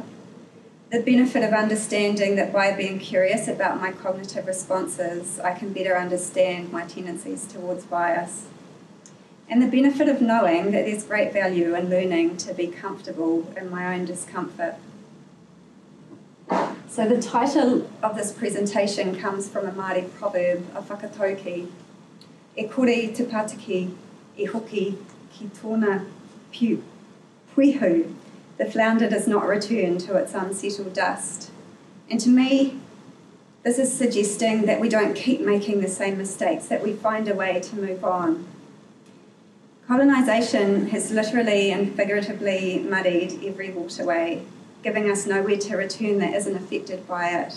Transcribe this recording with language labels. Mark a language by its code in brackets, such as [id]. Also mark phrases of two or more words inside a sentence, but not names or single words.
[en] The benefit of understanding that by being curious about my cognitive responses, I can better understand my tendencies towards bias. And the benefit of knowing that there's great value in learning to be comfortable in my own discomfort. So the title of this presentation comes from a Māori proverb, a whakatauki. [mi] E kore te pātiki, e hoki ki tōna puihu. [en] The flounder does not return to its unsettled dust. And to me, This is suggesting that we don't keep making the same mistakes, that we find a way to move on. Colonisation has literally and figuratively muddied every waterway, giving us nowhere to return that isn't affected by it.